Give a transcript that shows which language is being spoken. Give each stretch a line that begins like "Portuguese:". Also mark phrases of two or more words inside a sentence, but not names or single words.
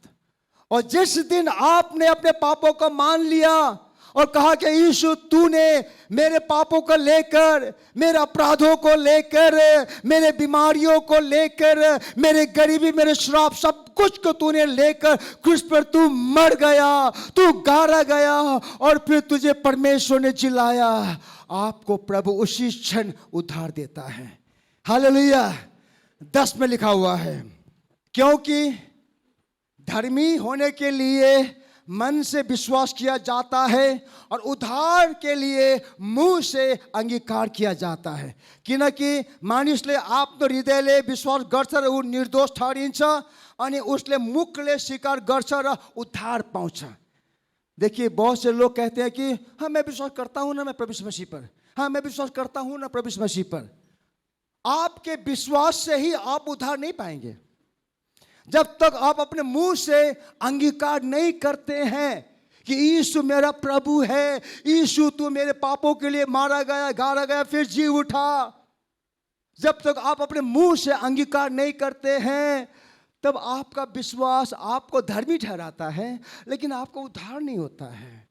Hindi: और जिस दिन आपने अपने पापों को मान लिया और कहा कि यीशु तूने मेरे पापों को लेकर, मेरे अपराधों को लेकर, मेरे बीमारियों को लेकर, मेरे गरीबी, मेरे श्राप, सब कुछ को तूने लेकर क्रूस पर तू मर गया, तू गाड़ा गया और फिर तुझे परमेश्वर ने जिलाया, आपको प्रभु उसी क्षण उद्धार देता है। हालेलुया। 10 में लिखा हुआ है, क्योंकि धर्मी होने के लिए मन से विश्वास किया जाता है और उद्धार के लिए मुंह से अंगीकार किया जाता है।
Nepali: किनकि मानिसले आफ्नो हृदयले विश्वास गर्छ र ऊ निर्दोष ठहरिन्छ अनि उसले मुखले स्वीकार गर्छ र उद्धार पाउँछ।
Hindi: देखिए, बहुत से लोग कहते हैं कि हाँ मैं विश्वास करता हूं ना मैं प्रभु यीशु मसीह पर, हाँ मैं विश्वास करता हूं ना प्रभु यीशु मसीह पर। आपके विश्वास से ही आप उद्धार नहीं पाएंगे। जब तक आप अपने मुंह से अंगीकार नहीं करते हैं कि यीशु मेरा प्रभु है, यीशु तू मेरे पापों के लिए मारा गया, गाड़ा गया, फिर जी उठा, जब तक आप अपने मुंह से अंगीकार नहीं करते हैं, तब आपका विश्वास आपको धर्मी ठहराता है, लेकिन आपको उद्धार नहीं होता है।